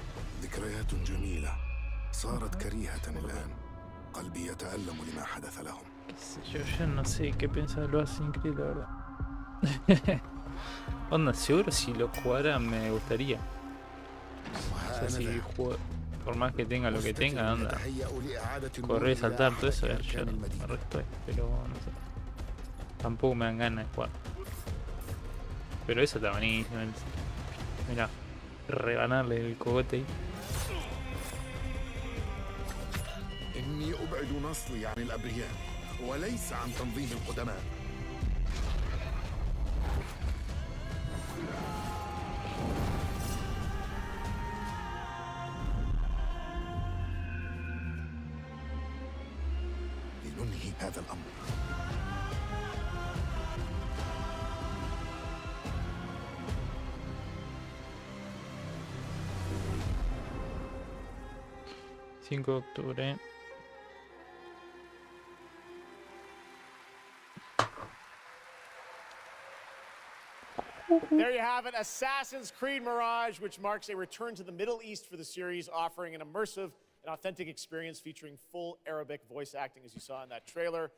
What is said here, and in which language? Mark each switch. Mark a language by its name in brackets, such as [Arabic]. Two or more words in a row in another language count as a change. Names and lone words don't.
[Arabic] ذكريات جميلة صارت كريهة الآن. قلبي يتألم لما حدث لهم. [Spanish] qué sé yo no sé qué pensar lo Assassin's Creed, la verdad. Onda, seguro si lo jugara me gustaría. O sea, si juego, por más que tenga lo que tenga, onda, correr, saltar, todo eso, yo no me resto, pero no sé. Tampoco me dan ganas de jugar. Pero eso está buenísimo. Mira, rebanarle el cogote ahí. [Arabic] إني أبعد نصلي عن الأبرياء وليس عن تنظيم القدماء. لننهي هذا الأمر. [Spanish] ...5 de octubre. [English] There you have it, Assassin's Creed Mirage, which marks a return to the Middle East for the series, offering an immersive and authentic experience featuring full Arabic voice acting, as you saw in that trailer.